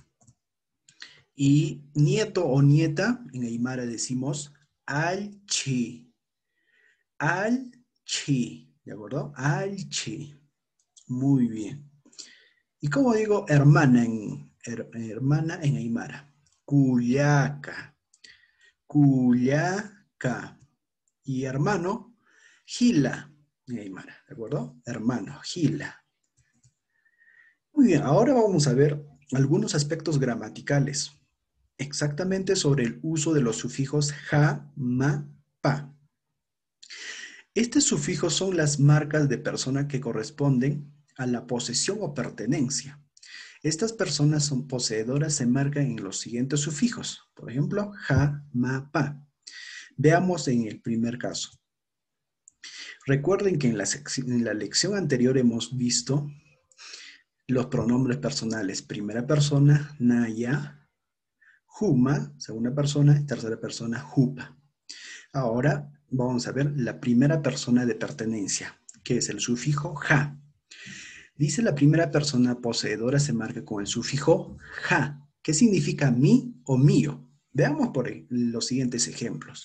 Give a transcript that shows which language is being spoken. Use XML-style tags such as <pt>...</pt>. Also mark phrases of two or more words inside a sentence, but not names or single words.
<es>Y nieto o nieta, en Aymara decimos alchi. Alchi. ¿De acuerdo? Alchi. Muy bien. ¿Y cómo digo hermana hermana en Aymara?</es> <ay>Cuyaca. Cuyaca.</ay> <es>Y hermano, Gila, en Aymara, ¿de acuerdo? Hermano, Gila. Muy bien, ahora vamos a ver algunos aspectos gramaticales, exactamente sobre el uso de los sufijos ja, ma, pa. Estos sufijos son las marcas de persona que corresponden a la posesión o pertenencia. Estas personas son poseedoras, se marcan en los siguientes sufijos. Por ejemplo, ja, ma, pa. Veamos en el primer caso. Recuerden que en la lección anterior hemos visto los pronombres personales. Primera persona,</es> <ay>naya, juma,</ay> <es>segunda persona, tercera persona, jupa. Ahora vamos a ver la primera persona de pertenencia, que es el sufijo ja. Dice la primera persona poseedora se marca con el sufijo ja, que significa mi o mío. Veamos por los siguientes ejemplos.</es>